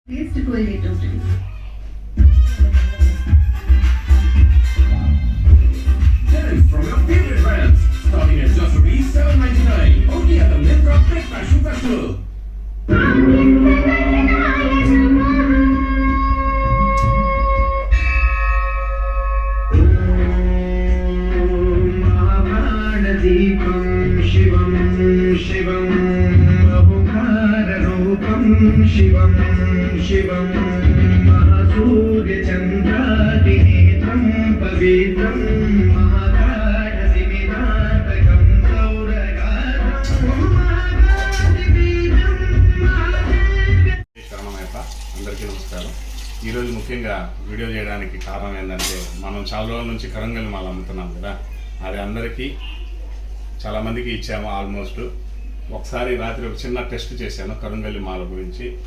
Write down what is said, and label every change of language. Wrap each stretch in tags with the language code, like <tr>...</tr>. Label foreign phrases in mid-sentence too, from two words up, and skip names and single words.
<en>From your favorite brands, starting at just $7.99, only at the Myntra Big Fashion Festival.</en> <sa>दीपं शिवं शिवं बहुकाररूपं शिवं शिवं महासूर्यचन्द्रादिनेत्रं पवित्रं महाकाशसिमिनाटकं सौरगात्रं महाकाशबीजं</sa> <te>అందరికీ నమస్కారం. ఈరోజు ముఖ్యంగా వీడియో చేయడానికి కారణం ఏంటంటే మనం చాలా రోజుల నుంచి కరంగలి మాల అమ్ముతున్నాం కదా, అది అందరికీ చాలామందికి ఇచ్చాము. ఆల్మోస్ట్ ఒకసారి రాత్రి ఒక చిన్న టెస్ట్ చేశాను కరంగలి మాల గురించి.</te>